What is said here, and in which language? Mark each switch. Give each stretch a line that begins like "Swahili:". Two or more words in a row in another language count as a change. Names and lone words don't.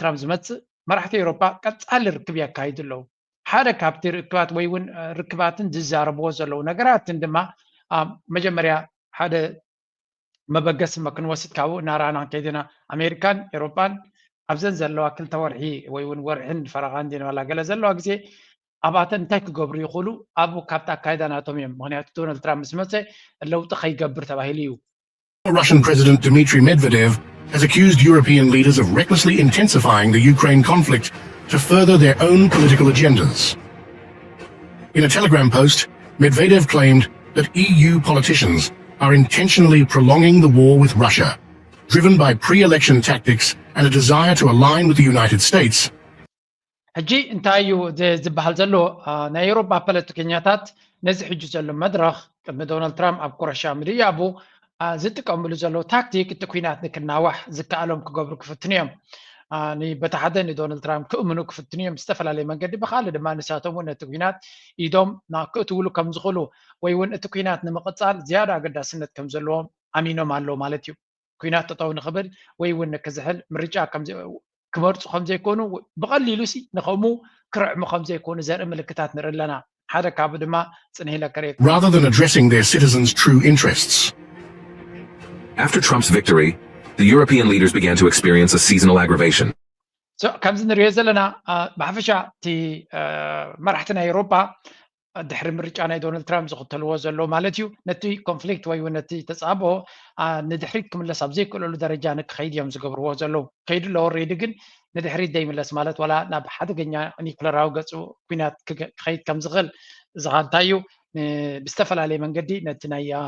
Tigrinya: ትራምፕ ዝመፅእ መራሕቲ ኤውሮጳ ቀፃሊ ርክብ የካይዱ ኣለዉ ሓደ ካብቲ ርክባት ወይ እውን ርክባትን ዝዛረብዎ ዘለዉ ነገራትን ድማ መጀመርያ ሓደ መበገስ ክንወስድ ካብኡ እናረኣና ከይድና ኣሜሪካን ኤውሮጳን ኣብዘን ዘለዋ ክልተ ወርሒ ወይ እውን ወርሕን ፈረቓን ዜናዋላ ገለ ዘለዋ ግዜ ኣብኣተን እንታይ ክገብሩ ይኽእሉ ኣብኡ ካብቲ ኣካይዳ ናቶም እዮም ምክንያቱ ዶናልድ ትራምፕ ምስ መፀ ለውጢ ከይገብር ተባሂሉ እዩ
English: Russian President Dmitry Medvedev has accused European leaders of recklessly intensifying the Ukraine conflict to further their own political agendas. In a Telegram post, Medvedev claimed that EU politicians are intentionally prolonging the war with Russia, driven by pre-election tactics and a desire to align with the United States.
Tigrinya: ሕጂ እንታይ እዩ ዝበሃል ዘሎ ናይ ኤውሮጳ ፖለቲከኛታት ነዚ ሕጂ ዘሎ መድረኽ ቅድሚ ዶናልድ ትራምፕ ኣብ ኩረሻ ምድያቡ ዝጥቀምሉ ዘለዉ ታክቲክ እቲ ኩናት ንክናዋሕ ዝከኣሎም ክገብሩ ክፍትን እዮም በቲ ሓደ ንዶናልድ ትራምፕ ክእምኑ ክፍትን እዮም ዝተፈላለየ መንገዲ ብካልእ ድማ ንሳቶም እውን እቲ ኩናት ኢዶም ክእትውሉ ከም ዝኽእሉ ወይ እውን እቲ ኩናት ንምቕፃል ዝያዳ ኣገዳስነት ከም ዘለዎም ኣሚኖም ኣለዉ ማለት እዩ ኩናት ጠጠው ንኽብል ወይ እውን ንክዝሕል ምርጫ ክመርፁ ከም ዘይኮኑ ብቐሊሉ ሲ ንኸምኡ ክርዕሙ ከም ዘይኮኑ ዘርኢ ምልክታት ንርኢ ኣለና ሓደ ካብኡ ድማ ፅንሂ ለከሬት
English: Rather than addressing their citizens' true interests. After Trump's victory, the European leaders began to experience a seasonal aggravation.
Tigrinya: ከምዚ ንሪኦ ዘለና ብሓፈሻ እቲ መራሕቲ ናይ ኤውሮጳ ድሕሪ ምርጫ ናይ ዶናልድ ትራምፕ ዝኽተልዎ ዘሎ ማለት እዩ ነቲ ኮንፍሊክት ወይ እውን ነቲ ተፃብኦ ንድሕሪት ክምለስ ኣብ ዘይክእለሉ ደረጃ ንክኸይድ እዮም ዝገብርዎ ዘለዉ ከይዱ ኣለዎ ሬዲ ግን ንድሕሪት ዘይምለስ ማለት ዋላ ናብ ሓደገኛ ኒኩለራዊ ገፁ ኩናት ክኸይድ ከም ዝኽእል እዚ እንታይ እዩ ብዝተፈላለየ መንገዲ ነቲ ናይ